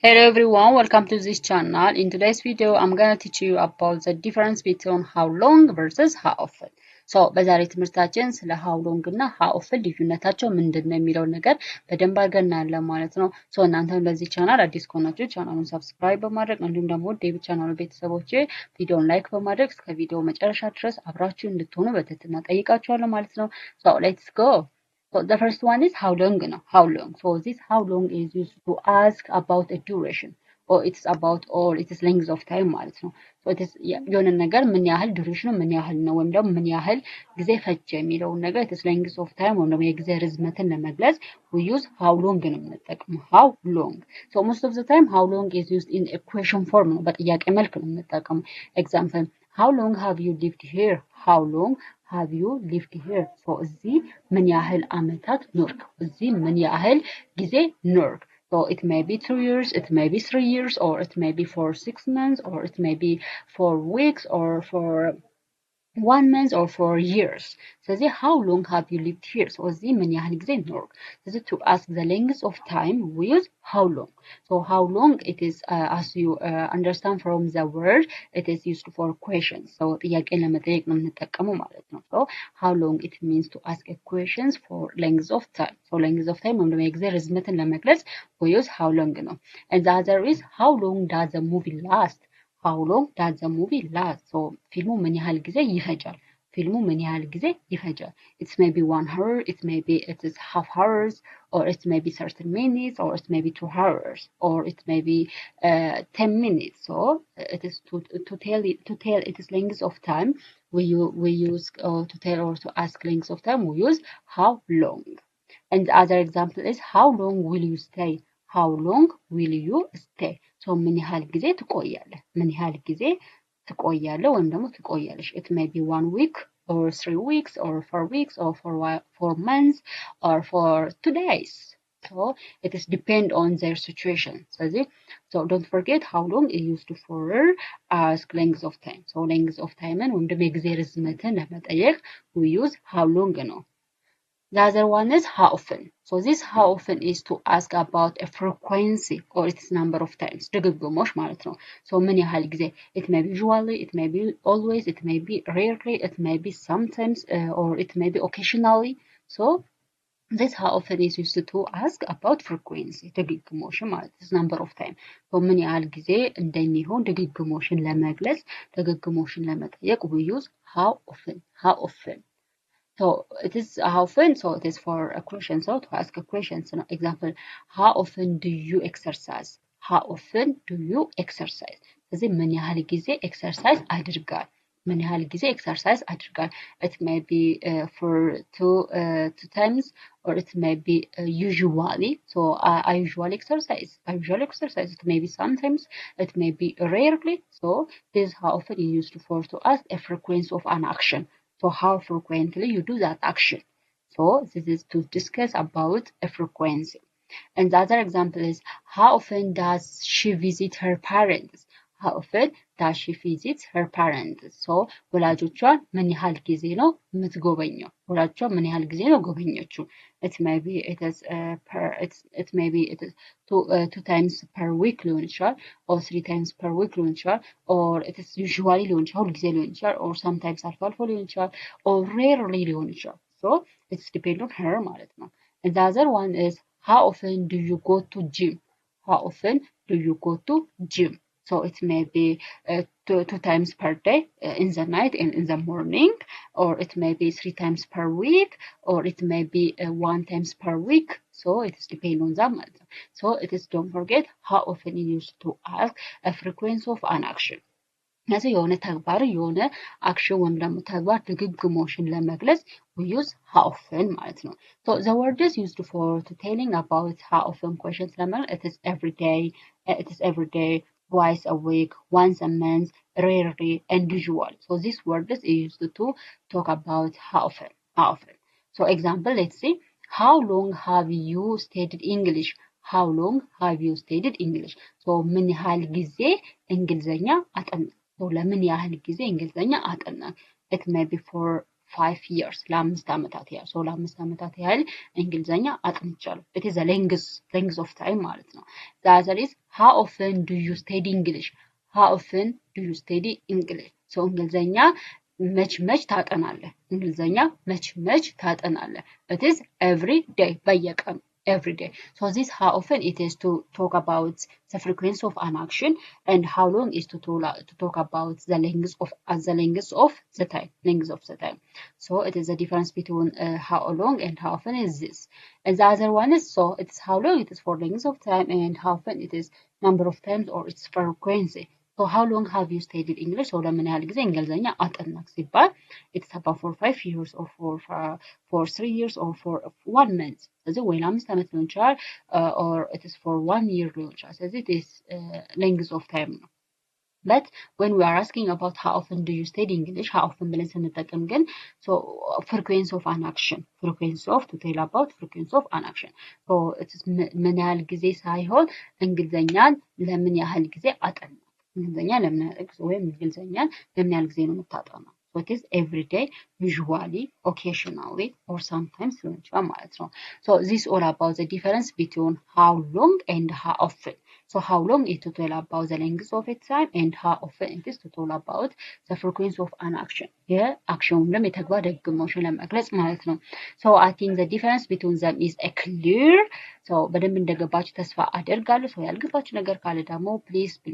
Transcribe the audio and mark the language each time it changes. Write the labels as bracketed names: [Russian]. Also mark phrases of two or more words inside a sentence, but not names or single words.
[English] Hello everyone, welcome to this channel. In today's video, I'm gonna teach you about the difference between how long versus how often. [Amharic] So በዛሬ ትምህርታችን ስለ [English] how long [Amharic] እና [English] how often [Amharic] ልዩነታቸው ምንድነው የሚለው ነገር በደንብ አድርገን እናያለን ማለት ነው። ሶ እናንተም ለዚህ ቻናል አዲስ ከሆናችሁ ቻናሉን ሰብስክራይብ በማድረግ እንዲሁም ደግሞ ዴቪድ ቻናሉ ቤተሰቦቼ ቪዲዮን ላይክ በማድረግ እስከ ቪዲዮ መጨረሻ ድረስ አብራችሁ እንድትሆኑ በትህትና ጠይቃችኋለሁ ማለት ነው። [English] So let's go. So the first one is how long, how long. So this how long is used to ask about a duration or it is length of time [Amharic] ማለት ነው. [English] So it is [Amharic] የሆነ ነገር ምን ያህል ዱሬሽኑ ምን ያህል ነው ወይም ደግሞ ምን ያህል ጊዜ ፈጀ የሚለውን ነገር [English] it is length of time [Amharic] ወይም ደግሞ የጊዜ ርዝመትን ለመግለጽ [English] we use how long [Amharic] ነው የምንጠቀመው [English] how long. So most of the time how long is used in a question form [Amharic] ነው በጥያቄ መልክ ነው የምንጠቀመው. [English] Example how long have you lived here? How long have you lived here? [Amharic] So እዚህ ምን ያህል አመታት ኖርክ? እዚህ ምን ያህል ጊዜ ኖርክ? [English] So it may be 2 years, it may be 3 years, or it may be for 6 months, or it may be for weeks, or for 1 month or for years. So how long have you lived here? [Amharic] So ምን ያህል ጊዜ ኖርክ? [English] So to ask the length of time we use how long. So how long it is as you understand from the word it is used for questions. [Amharic] So ጥያቄን ለመጠየቅ ነው የምንጠቀመው ማለት ነው. [English] So how long it means to ask a questions for length of time. So length of time [Amharic] ወይም ደግሞ የጊዜ ርዝመትን ለመግለጽ [English] we use how long ነው. And the other is how long does the movie last? How long does the movie last? [Amharic] So ፊልሙ ምን ያህል ጊዜ ይፈጃል? ፊልሙ ምን ያህል ጊዜ ይፈጃል? [English] It may be 1 hour, it is half hours, or it may be 30 minutes, or it may be 2 hours, or it may be 10 minutes. So it is to tell it is length of time. We use to tell or to ask length of time. We use how long. And the other example is how long will you stay? How long will you stay? So [Amharic] ምን ያህል ጊዜ ትቆያለህ? ምን ያህል ጊዜ ትቆያለህ ወይም ደግሞ ትቆያለሽ? [English] It may be 1 week or 3 weeks or 4 weeks or 4 months or for 2 days. So it is depend on their situation. So don't forget how long is used for ask length of time. So length of time [Amharic] ወይም ደግሞ የጊዜ ርዝመትን ለመጠየቅ [English] we use how long ነው. The other one is how often. So this how often is to ask about a frequency or its number of times. [Amharic] ድግግሞሽ ማለት ነው. So ምን ያህል ጊዜ? [English] It may be usually, it may be always, it may be rarely, it may be sometimes, or it may be occasionally. So this how often is used to ask about frequency. [Amharic] ድግግሞሽ ማለት [English] is number of time. So [Amharic] ምን ያህል ጊዜ እንደሚሆን ድግግሞሽን ለመግለጽ ድግግሞሽን ለመጠየቅ [English] we use how often. How often. So it is how often, so it is for a question. So to ask a question, so example, how often do you exercise? How often do you exercise? [Amharic] ስለዚህ ምን ያህል ጊዜ ኤክሰርሳይዝ አድርጋል? ምን ያህል ጊዜ ኤክሰርሳይዝ አድርጋል? [English] It may be for two times or it may be usually. So I usually exercise. I usually exercise. It may be sometimes. It may be rarely. So this is how often is used for to ask a frequency of an action. So how frequently you do that action. So this is to discuss about a frequency. And the other example is how often does she visit her parents? How often does she visit her parents? [Amharic] So ወላጆቿን ምን ያህል ጊዜ ነው የምትጎበኘው? ወላጆቿን ምን ያህል ጊዜ ነው ጎበኘችው? [English] It may be it is two times per week [Amharic] ሊሆን ይችላል [English] or 3 times per week [Amharic] ሊሆን ይችላል [English] or it is usually [Amharic] ሊሆን ይችላል ሁልጊዜ ሊሆን ይችላል [English] or sometimes [Amharic] አልፎ አልፎ ሊሆን ይችላል [English] or rarely [Amharic] ሊሆን ይችላል. [English] So it's depend on her [Amharic] ማለት ነው. [English] And the other one is how often do you go to gym? How often do you go to gym? So it may be two times per day in the night and in the morning, or it may be 3 times per week, or it may be 1 times per week. So it is depend on that. So it is don't forget how often you used to ask a frequency of an action. [Amharic] ስለዚህ የሆነ ተግባር የሆነ አክሽን ወይም ደግሞ ተግባር ድግግሞሽን ለመግለጽ [English] we use how often [Amharic] ማለት ነው. [English] So the word is used for to telling about how often questions ለመግለጽ it is every day, twice a week, once a month, rarely, and usual. So this word is used to talk about how often. How often. So example, let's see. How long have you studied English? How long have you studied English? [Amharic] So ምን ያህል ጊዜ እንግሊዘኛ አጠና? So ለምን ያህል ጊዜ እንግሊዘኛ አጠና? [English] It may be for 5 years [Amharic] ለአምስት ዓመታት ያህል [English] so [Amharic] ለአምስት ዓመታት ያህል እንግሊዘኛ አጥንቻለሁ [English] it is a length of time [Amharic] ማለት ነው [English] the other is how often do you study English how often do you study English so [Amharic] እንግሊዘኛ መች ታጠናለህ እንግሊዘኛ መች ታጠናለህ [English] it is every day በየቀኑ every day. So this how often it is to talk about the frequency of an action and how long is to talk about the length of the time. So it is a difference between how long and how often is this. And the other one is so it's how long it is for length of time and how often it is number of times or its frequency. So how long have you studied English? So [Amharic] ለምን ያህል ጊዜ እንግሊዘኛ አጠናክ ሲባል [English] it's about for 5 years or for 3 years or for 1 month. [Amharic] ስለዚህ ወይ ለአምስት ዓመት ሊሆን ይችላል [English] or it is for 1 year [Amharic] ሊሆን ይችላል። [English] ስለዚህ it is length of time ነው። But when we are asking about how often do you study English, how often [Amharic] ብለን ስንጠቀም ግን [English] so frequency of an action, frequency of to tell about frequency of an action. So it is [Amharic] ምን ያህል ጊዜ ሳይሆን እንግሊዘኛን ለምን ያህል ጊዜ አጠና እንግሊዘኛ ለምን ያህል ጊዜ ወይም እንግሊዘኛን ለምን ያህል ጊዜ ነው የምታጠናው [English] so it is every day usually occasionally or sometimes [Amharic] ሊሆን ይችላል ማለት ነው [English] so this all about the difference between how long and how often so how long is to tell about the length of its time and how often it is to tell about the frequency of an action [Amharic] የአክሽኑንም የተግባር ድግግሞሽን ለመግለጽ ማለት ነው [English] so I think the difference between them is a clear so [Amharic] በደንብ እንደገባችሁ ተስፋ አደርጋለሁ [English] so [Amharic] ያልገባችሁ ነገር ካለ ደግሞ [English] please